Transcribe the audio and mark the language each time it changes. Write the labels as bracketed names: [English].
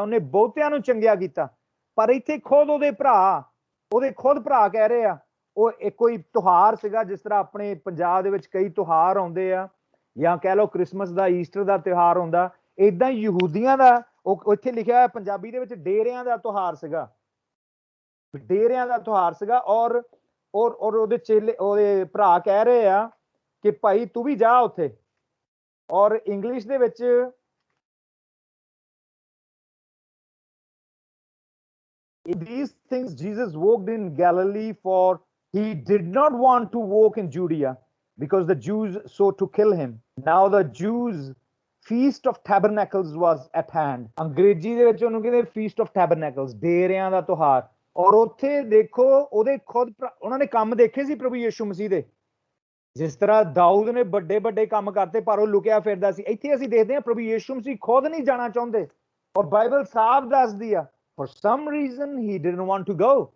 [Punjabi] ਉਹਨੇ ਬਹੁਤਿਆਂ ਨੂੰ ਚੰਗਿਆ ਕੀਤਾ, ਪਰ ਇੱਥੇ ਖੁਦ ਉਹਦੇ ਖੁਦ ਭਰਾ ਕਹਿ ਰਹੇ ਆ ਉਹ ਇੱਕ ਕੋਈ ਤਿਉਹਾਰ ਸੀਗਾ, ਜਿਸ ਤਰ੍ਹਾਂ ਆਪਣੇ ਪੰਜਾਬ ਦੇ ਵਿੱਚ ਕਈ ਤਿਉਹਾਰ ਆਉਂਦੇ ਆ, ਜਾਂ ਕਹਿ ਲਓ ਕ੍ਰਿਸਮਸ ਦਾ, ਈਸਟਰ ਦਾ ਤਿਉਹਾਰ ਹੁੰਦਾ, ਏਦਾਂ ਹੀ ਯਹੂਦੀਆਂ ਦਾ ਉਹ ਇੱਥੇ ਲਿਖਿਆ ਹੋਇਆ ਪੰਜਾਬੀ ਦੇ ਵਿੱਚ ਡੇਰਿਆਂ ਦਾ ਤਿਉਹਾਰ ਸੀਗਾ, ਡੇਰਿਆਂ ਦਾ ਤਿਉਹਾਰ ਸੀਗਾ। ਔਰ ਉਹਦੇ ਚੇਲੇ, ਉਹਦੇ ਭਰਾ ਕਹਿ ਰਹੇ ਆ ਕਿ ਭਾਈ ਤੂੰ ਵੀ ਜਾ ਉੱਥੇ। ਔਰ ਇੰਗਲਿਸ਼ ਦੇ ਵਿੱਚ [English] these things Jesus walked in Galilee, for he did not want to walk in Judea because the Jews sought to kill him. Now the Jews feast of tabernacles was at hand। [Punjabi] ਅੰਗਰੇਜ਼ੀ ਦੇ ਵਿੱਚ ਉਹਨੂੰ ਕਹਿੰਦੇ [English] feast of tabernacles, [Punjabi] ਡੇਰਿਆਂ ਦਾ ਤਿਉਹਾਰ। ਔਰ ਉੱਥੇ ਦੇਖੋ ਉਹਦੇ ਖੁਦ ਉਹਨਾਂ ਨੇ ਕੰਮ ਦੇਖੇ ਸੀ ਪ੍ਰਭੂ ਯਿਸੂ ਮਸੀਹ ਦੇ, ਜਿਸ ਤਰ੍ਹਾਂ ਦਾਊਦ ਨੇ ਵੱਡੇ ਵੱਡੇ ਕੰਮ ਕਰਤੇ, ਪਰ ਉਹ ਲੁਕਿਆ ਫਿਰਦਾ ਸੀ। ਇੱਥੇ ਅਸੀਂ ਦੇਖਦੇ ਹਾਂ ਪ੍ਰਭੂ ਯਿਸੂ ਮਸੀਹ ਖੁਦ ਨਹੀਂ ਜਾਣਾ ਚਾਹੁੰਦੇ, ਔਰ ਬਾਈਬਲ ਸਾਫ਼ ਦੱਸਦੀ ਆ [English] for some reason he didn't want to go।